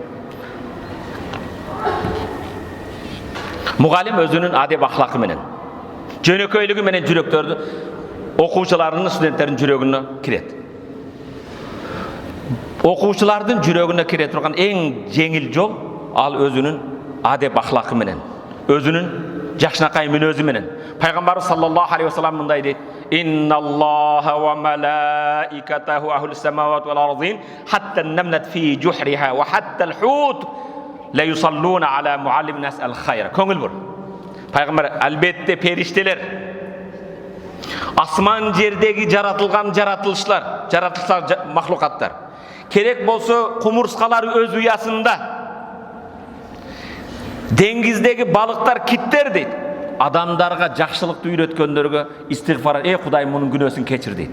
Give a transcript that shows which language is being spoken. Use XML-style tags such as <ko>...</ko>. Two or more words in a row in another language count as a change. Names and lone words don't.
<ky>Мугалим өзүнүн адеп ахлакы менен, жөнөкөйлүгү менен жүрөктөрдү, окуучулардын, студенттердин жүрөгүнө кирет. Окуучулардын жүрөгүнө кире турган эң жеңил жол ал өзүнүн адеп ахлакы менен, өзүнүн жакшынакай мүнөзү менен. Пайгамбар</ky> <ar>صلى الله عليه وسلم</ar> <ky>мындай дейт:</ky> <ar>"إن الله وملائكته وأهل السماوات والأرض حتى النملة في جحرها وحتى الحوت ليصلون على معلم الناس الخير."</ar> <ky>Көңүл бур. Пайгамбар, албетте периштелер, асман жердеги жаратылышlar махлукаттар, керек болсо кумурскалар өз уясында, деңгиздеги балыктар, киттер дейт, адамдарга жакшылыкты үйрөткөндөргө истигфар, Кудай мунун күнөөсүн кечир дейт.</ky>